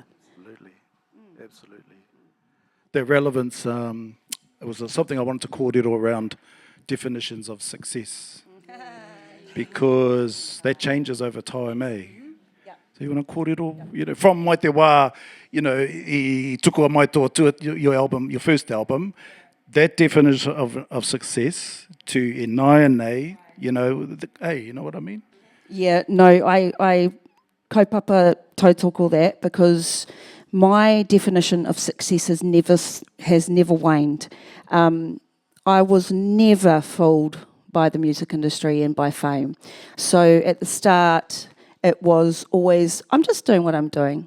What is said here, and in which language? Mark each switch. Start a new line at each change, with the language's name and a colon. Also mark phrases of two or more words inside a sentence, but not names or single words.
English: Absolutely. The relevance, it was something I wanted to kōrero around definitions of success, because that changes over time, eh? So you want to kōrero, you know, from
Māori: Mai Te Wā,
English: you know,
Māori: I tuku mai tō
English: your album, your first album, that definition of success to
Māori: e nai nei,
English: you know, hey, you know what I mean? Yeah, no, I
Māori: kaupapa tautoko
English: that because my definition of success has never waned. I was never fooled by the music industry and by fame. So at the start, it was always, I'm just doing what I'm doing.